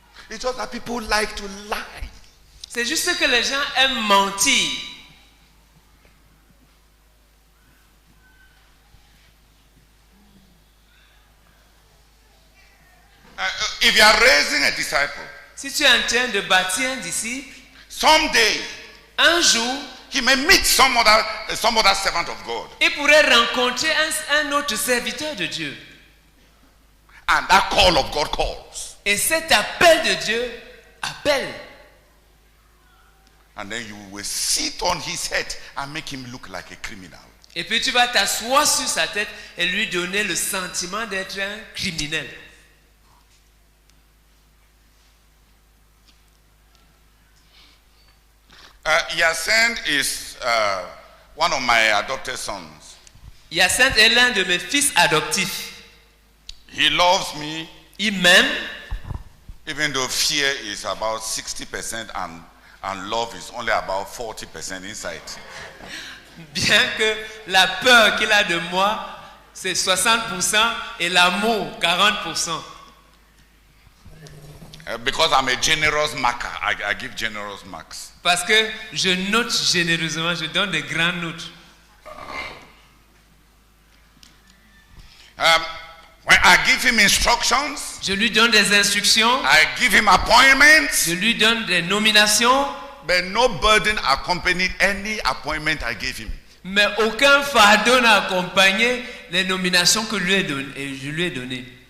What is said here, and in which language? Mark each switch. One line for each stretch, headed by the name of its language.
English: It's just that people like to lie.
French: C'est juste que les gens aiment mentir.
English: If you are raising a disciple,
French: Si tu es en train de bâtir un disciple,
English: someday
French: un jour,
English: he may meet some other servant of God,
French: il pourrait rencontrer un autre serviteur de Dieu.
English: and that call of God calls,
French: Et cet appel de Dieu appelle.
English: and then you will sit on his head and make him look like a criminal.
French: Et puis tu vas t'asseoir sur sa tête et lui donner le sentiment d'être un criminel.
English: Hyacinthe is one of my adopted sons.
French: Hyacinthe est l'un de mes fils adoptifs.
English: He loves me,
French: Il m'aime,
English: even though fear is about 60% and love is only about 40% inside.
French: bien que la peur qu'il a de moi, c'est 60% et l'amour, 40%.
English: Because I'm a generous marker, I give generous marks.
French: Parce que je note généreusement, je donne des grandes notes.
English: When I give him instructions,
French: Je lui donne des instructions,
English: I give him appointments,
French: je lui donne des nominations,
English: but no burden accompanied any appointment I gave him.
French: mais aucun fardeau n'a accompagné les nominations que je lui ai données.